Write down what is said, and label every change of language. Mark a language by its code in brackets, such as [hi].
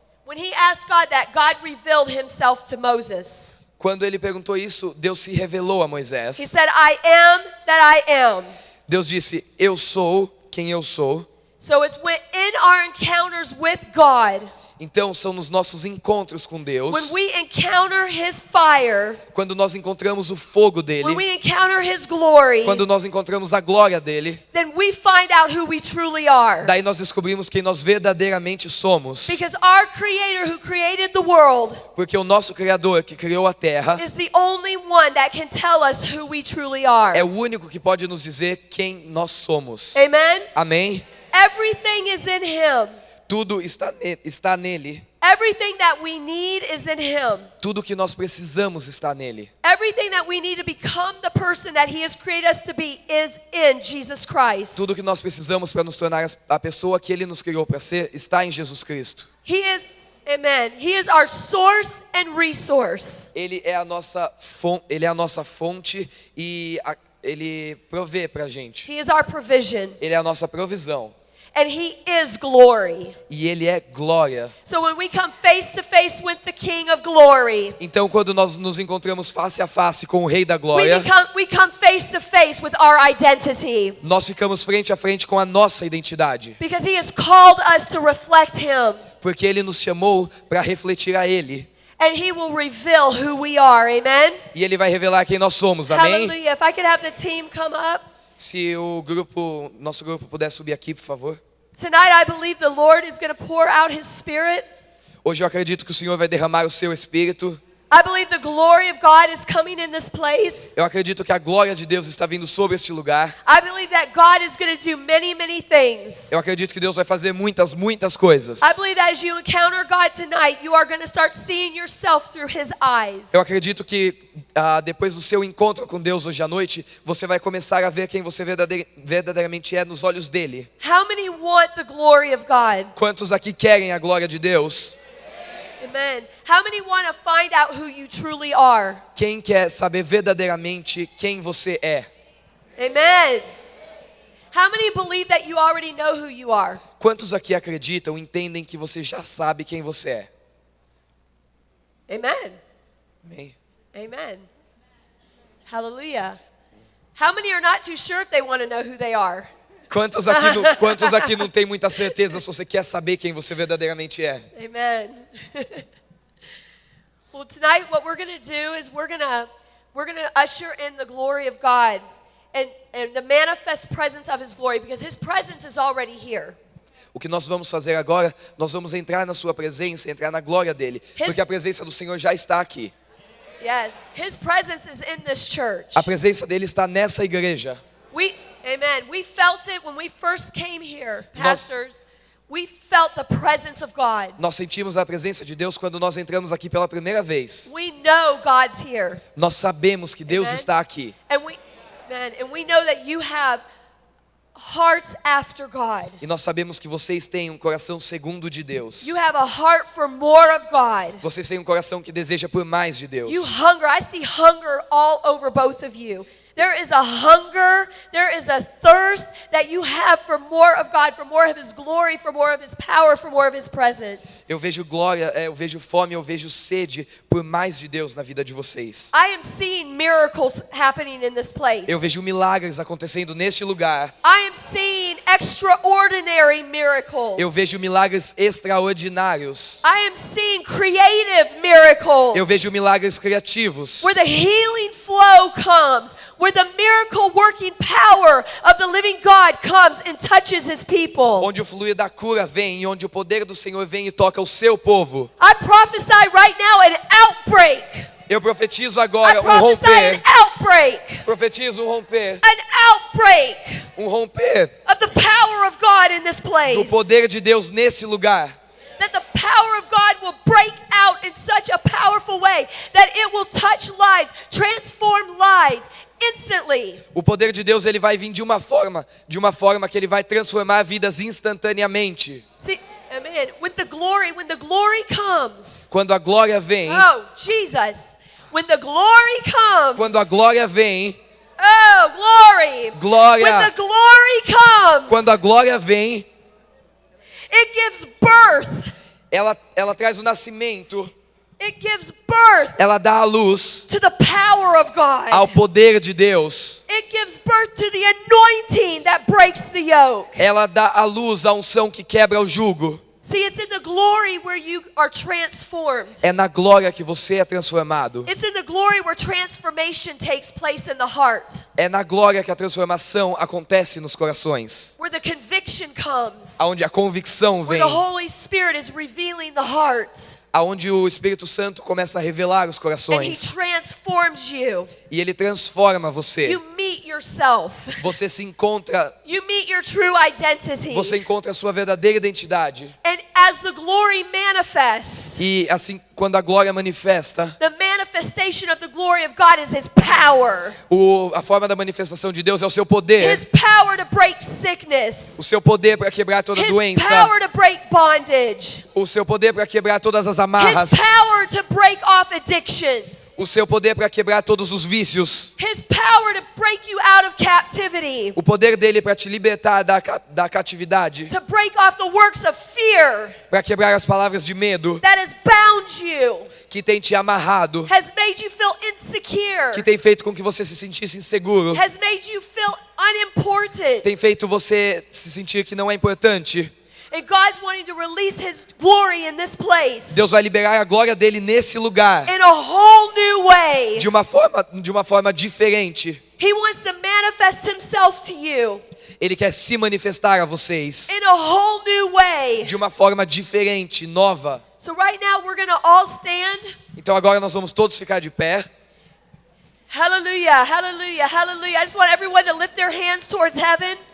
[en] When he asked God that, God revealed himself to Moses. [pt] Quando ele perguntou isso, Deus se revelou a Moisés. [en] He said, "I am that I am." [pt] Deus disse: eu sou quem eu sou. [en] So it's when in our encounters with God, [pt] Então são nos nossos encontros com Deus, [en] when we encounter his fire, [pt] quando nós encontramos o fogo dele, [en] when we encounter his glory, [pt] quando nós encontramos a glória dele, [en] then we find out who we truly are. [pt] daí nós descobrimos quem nós verdadeiramente somos. [en] Because our creator who created the world [pt] Porque o nosso Criador que criou a terra [en] is the only one that can tell us who we truly are. [pt] é o único que pode nos dizer quem nós somos. [en] Amen? [pt] Amém? [en] Everything is in him. [pt] Tudo está nele. [en] Everything that we need is in him. [pt] Tudo que nós precisamos está nele. [en] Everything that we need to become the person that he has created us to be is in Jesus Christ. [pt] Tudo que nós precisamos para nos tornar a pessoa que ele nos criou para ser está em Jesus Cristo. [en] He is, amen. He is our source and resource. [pt] Ele é a nossa fonte e ele provê para a gente. [en] He is our provision. [pt] Ele é a nossa provisão. [en] And he is glory. [pt] E ele é glória. [en] So when we come face to face with the King of glory, [pt] Então quando nós nos encontramos face a face com o Rei da Glória, [en] we come face to face with our identity. [pt] nós ficamos frente a frente com a nossa identidade. [en] Because he has called us to reflect him. [pt] Porque ele nos chamou para refletir a ele. [en] And he will reveal who we are. Amen? [pt] E ele vai revelar quem nós somos. Amém? [en] Hallelujah. If I could have the team come up. [pt] Se nosso grupo puder subir aqui, por favor. [en] Tonight I believe the Lord is going to pour out his spirit. [pt] Hoje eu acredito que o Senhor vai derramar o seu espírito. [en] I believe the glory of God is coming in this place. [pt] Eu acredito que a glória de Deus está vindo sobre este lugar. [en] I believe that God is going to do many, many things. [pt] Eu acredito que Deus vai fazer muitas, muitas coisas. [en] I believe that as you encounter God tonight, you are going to start seeing yourself through his eyes. [pt] Eu acredito que depois do seu encontro com Deus hoje à noite, você vai começar a ver quem você verdadeiramente é nos olhos dele. [en] How many want the glory of God? [pt] Quantos aqui querem a glória de Deus? [en] Amen. How many want to find out who you truly are? [pt] Quem quer saber verdadeiramente quem você é? [en] Amen. How many believe that you already know who you are? [pt] Quantos aqui acreditam, entendem que você já sabe quem você é? [en] Amen. [pt] Amém? [en] Amen. Hallelujah. How many are not too sure if they want to know who they are? [pt] Quantos aqui não tem muita certeza se você quer saber quem você verdadeiramente é? [en] Amen. Well, tonight what we're going to do is we're going to usher in the glory of God and the manifest presence of his glory, because his presence is already here. [pt] O que nós vamos fazer agora, nós vamos entrar na sua presença, entrar na glória dele, porque a presença do Senhor já está aqui. [en] Yes, his presence is in this church. [pt] A presença dele está nessa igreja. [en] Amen. We felt it when we first came here, pastors. We felt the presence of God. [pt] Nós sentimos a presença de Deus quando nós entramos aqui pela primeira vez. [en] We know God's here. [pt] Nós sabemos que Deus está aqui. [en] And we know that you have hearts after God. [pt] E nós sabemos que vocês têm um coração segundo de Deus. [en] You have a heart for more of God. [pt] Vocês têm um coração que deseja por mais de Deus. [en] You hunger. I see hunger all over both of you. There is a hunger, there is a thirst that you have for more of God, for more of His glory, for more of His power, for more of His presence. [pt] Eu vejo glória, eu vejo fome, eu vejo sede por mais de Deus na vida de vocês. [en] I am seeing miracles happening in this place. [pt] Eu vejo milagres acontecendo neste lugar. [en] I am seeing extraordinary miracles. [pt] Eu vejo milagres extraordinários. [en] I am seeing creative miracles. [pt] Eu vejo milagres criativos. [en] Where the healing flow comes, where the miracle working power of the living God comes and touches His people. [pt] Onde o fluir da cura vem e onde o poder do Senhor vem e toca o seu povo. [en] I prophesy right now an outbreak. [pt] Eu profetizo [en] I [pt] agora um [en] prophesy an [pt] romper. [en] outbreak. [pt] Profetizo um romper. [en] An outbreak [pt] Um romper [en] of the power of God in this [pt] do [en] place. [pt] poder de Deus nesse lugar. [en] That the power of God will break out in such a powerful way that it will touch lives, transform lives instantly. [pt] O poder de Deus ele vai vir de uma forma que ele vai transformar vidas instantaneamente. [en] See, amen. When the glory comes. [pt] Quando a glória vem, [en] Oh, Jesus. When the glory comes. [pt] quando a glória vem, [en] Oh, glory. [pt] glória, [en] When the glory comes. [pt] quando a glória vem, [en] It gives birth. [pt] ela traz o nascimento, [en] It gives birth [pt] ela dá a luz [en] to the power of God. [pt] ao poder de Deus. [en] It gives birth to the anointing that breaks the yoke. [pt] Ela dá a luz à unção que quebra o jugo. [en] See, it's in the glory where you are transformed. [pt] É na glória que você é transformado. [en] It's in the glory where transformation takes place in the heart. [pt] É na glória que a transformação acontece nos corações. [en] Where the conviction comes. [pt] Aonde a convicção [en] Where the Holy Spirit is revealing the heart. [pt] Aonde o Espírito Santo começa a revelar os [en] And He [pt] corações. [en] transforms you. [pt] E ele transforma você. [en] You meet yourself. [pt] Você se encontra, [en] You meet your true identity. [pt] você encontra a sua verdadeira identidade. [en] And as the glory manifests, [pt] E assim, quando a glória manifesta, [en] the manifestation of the glory of God is His power. [pt] a forma da manifestação de Deus é o seu poder. [en] His power to break [pt] O [en] sickness. [pt] seu poder para quebrar toda [en] His [pt] doença. [en] power to break bondage. [pt] O seu poder para quebrar todas as [en] His [pt] amarras. [en] power to break off addictions. [pt] O seu poder para quebrar todos os vícios. [en] His power to break you out of captivity. [pt] O poder dele para te libertar da catividade. [en] To break off the works of fear [pt] Para quebrar as palavras de medo [en] that has bound you, [pt] que tem te amarrado. [en] has made you feel insecure, [pt] Que tem feito com que você se sentisse inseguro. [en] has made you feel unimportant. [pt] Tem feito você se sentir que não é importante. [en] And God's wanting to release His glory in this place [pt] Deus vai liberar a glória dele nesse lugar. [en] in a whole new way. [pt] De uma forma diferente. [en] He wants to manifest Himself to you [pt] Ele quer se manifestar a vocês. [en] in a whole new way. [pt] De uma forma diferente, nova. [en] So right now we're going to all stand. [pt] Então agora nós vamos todos ficar de pé. [en] Hallelujah, hallelujah, hallelujah. I just want everyone to lift their hands towards heaven.